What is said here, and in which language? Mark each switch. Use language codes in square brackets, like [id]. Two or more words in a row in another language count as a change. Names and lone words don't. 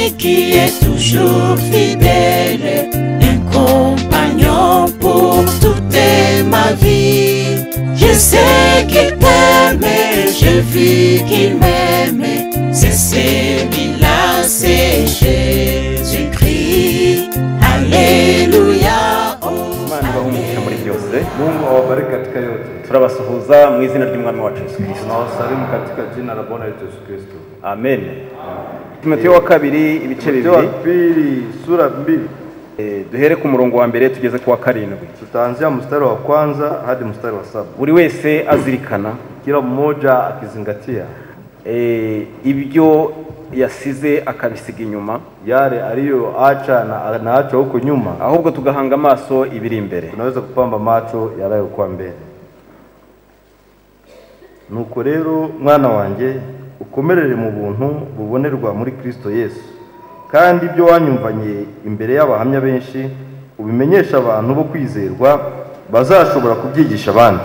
[fr] qui est toujours fidèle, un compagnon pour toute ma vie. Je sais qu'il t'aime, je vis qu'il m'aime, c'est celui-là, c'est Jésus-Christ. Alléluia. [sw] Mungu awabariki katika yote. [rw] Turabasuhuza mu izina ry'umwami wacu Yesu Kristo. [sw] Tunawasalimu katika jina la Bwana wetu Yesu Kristo. Amen. [rw] Timoteyo wa kabiri ibice bibiri. [sw] Timoteyo wa pili sura 2. [rw] Duhere ku murongo wa mbere tugeze ku wa 7. [sw] Tutaanzia mstari wa kwanza hadi mstari wa 7. [rw] Buri wese azirikana, [sw] kila mmoja akizingatia [rw] ibyo yasize akabisiga inyuma, [sw] yale aliyoacha na anaacha huko nyuma, [rw] ahubwo tugahanga amaso ibiri imbere. [sw] Tunaweza kupamba macho yanayokuwa mbele. [rw] Nuko rero mwana wanjye ukomerere mu buntu bubonerwa muri Kristo Yesu, kandi ibyo wanyumvanye imbere y'abahamya benshi ubimenyesha abantu bo kwizerwa bazashobora kubyigisha abandi.